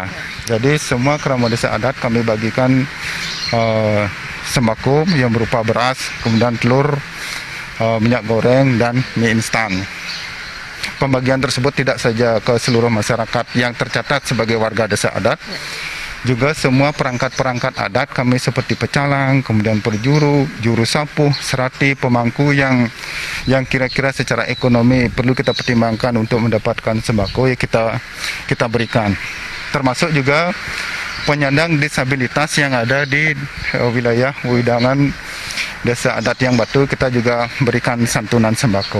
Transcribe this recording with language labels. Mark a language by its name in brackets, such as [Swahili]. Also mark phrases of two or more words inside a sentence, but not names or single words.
[Indonesian] Jadi semua kerama Desa Adat kami bagikan sembako yang berupa beras, kemudian telur, minyak goreng dan mie instan. Pembagian tersebut tidak saja ke seluruh masyarakat yang tercatat sebagai warga Desa Adat, juga semua perangkat-perangkat adat kami seperti pecalang, kemudian perjuru, juru sapuh, serati, pemangku yang kira-kira secara ekonomi perlu kita pertimbangkan untuk mendapatkan sembako ya kita berikan. Termasuk juga penyandang disabilitas yang ada di wilayah Widangan Desa Adat Yang Batu, kita juga berikan santunan sembako.